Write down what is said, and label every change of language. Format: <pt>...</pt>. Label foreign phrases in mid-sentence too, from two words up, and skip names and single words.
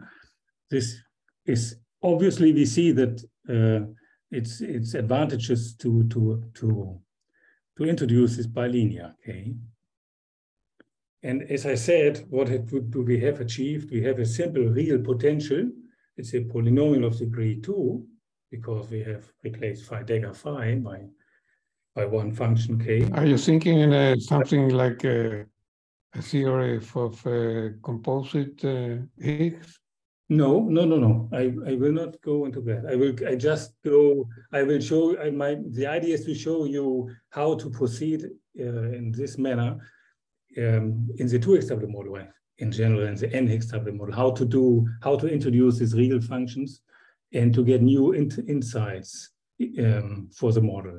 <en>This is obviously, we see that it's advantages to introduce this bilinear K. And as I said, what do we have achieved? We have a simple real potential. It's a polynomial of degree 2, because we have replaced phi dagger phi by one function K. Are you thinking in something like a theory of composite Higgs? No. I will not go into that. I will show, the idea is to show you how to proceed in this manner in the Two-Higgs doublet model, in general, in the N-Higgs doublet model, how to introduce these real functions and to get new insights for the model.</en>